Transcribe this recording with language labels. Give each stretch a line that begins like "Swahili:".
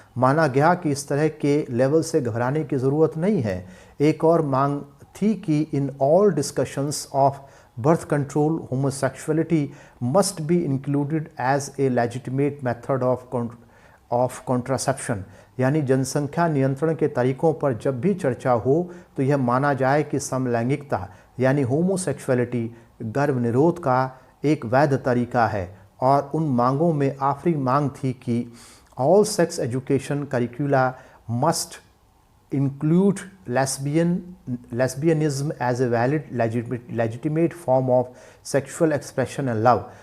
Hindi: माना गया कि इस तरह के लेवल से घबराने की ज़रूरत नहीं है। एक और मांग थी कि
English: In all discussions of birth control, homosexuality must be included as a legitimate method of contraception।
Hindi: यानी जनसंख्या नियंत्रण के तरीकों पर जब भी चर्चा हो तो यह माना जाए कि समलैंगिकता यानी होमोसेक्सुअलिटी गर्भ निरोध का एक वैध तरीका है। और उन मांगों में आखिरी मांग थी कि
English: All sex education curricula must include lesbianism as a valid legitimate form of sexual expression and love।